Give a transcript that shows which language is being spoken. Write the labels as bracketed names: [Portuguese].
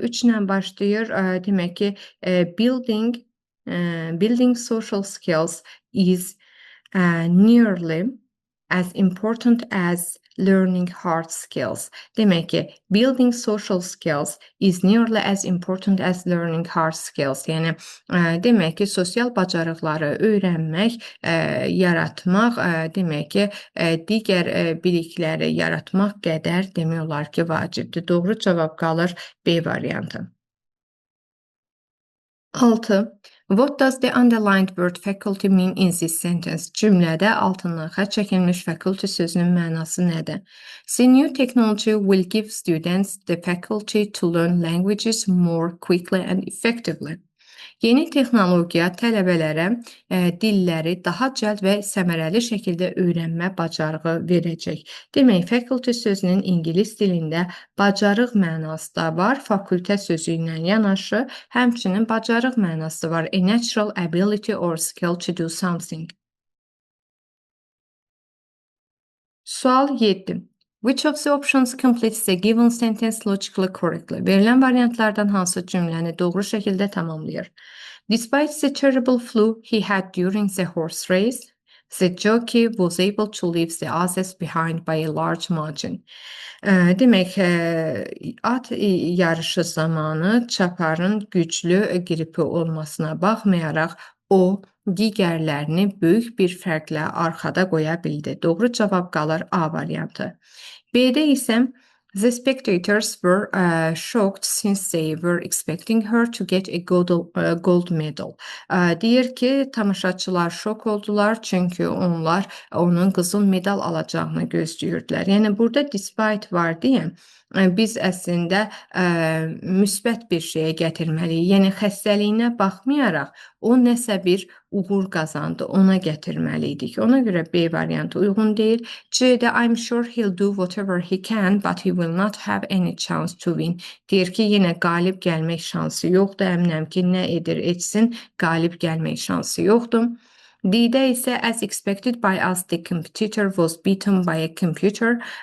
[Azerbaijani] 3 ilə başlayır. Demək ki, [English] building social skills is nearly as important as learning hard skills. [Azerbaijani] Demək ki, [English] building social skills is nearly as important as learning hard skills. [Azerbaijani] Yəni, demək ki, sosial bacarıqları öyrənmək, yaratmaq, demək ki, digər bilikləri yaratmaq qədər demək olar ki, vacibdir. Doğru cavab qalır B variantı. 6. [English] What does the underlined word faculty mean in this sentence? [Azerbaijani] Cümlədə altından xətt çəkilmiş faculty sözünün mənası nədir? [English] The new technology will give students the faculty to learn languages more quickly and effectively. [Azerbaijani] Yeni texnologiya tələbələrə dilləri daha cəld və səmərəli şəkildə öyrənmə bacarığı verəcək. Demək, faculty sözünün ingilis dilində bacarıq mənası da var, fakültə sözü ilə yanaşı, həmçinin bacarıq mənası da var. [English] A natural ability or skill to do something. [Azerbaijani] Sual 7. [English] Which of the options completes the given sentence logically correctly? [Azerbaijani] Verilən variantlardan hansı cümləni doğru şəkildə tamamlayır? [English] Despite the terrible flu he had during the horse race, the jockey was able to leave the others behind by a large margin. [Azerbaijani] Demək, at yarışı zamanı çaparın güclü qripi olmasına baxmayaraq, o digərlərini böyük bir fərqlə arxada qoya bildi. Doğru cavab qalır A variantı. B'də isə [English] the spectators were shocked since they were expecting her to get a gold medal. [Azerbaijani] Deyir ki, tamaşaçılar şok oldular çünki onlar onun qızıl medal alacağını gözləyirdilər. Yəni burada despite var deyə biz əslində müsbət bir şeyə gətirməliyik. Yəni xəstəliyinə baxmayaraq o nəsə bir uğur qazandı, ona gətirməliydik. Ona görə B variantı uyğun deyil. C-də [English] I'm sure he'll do whatever he can, but he will not have any chance to win. [Azerbaijani] Deyir ki, yenə qalib gəlmək şansı yoxdur. Əminəm ki, nə edir etsin, qalib gəlmək şansı yoxdur. D-də isə [English] as expected by us, the competitor was beaten by a computer.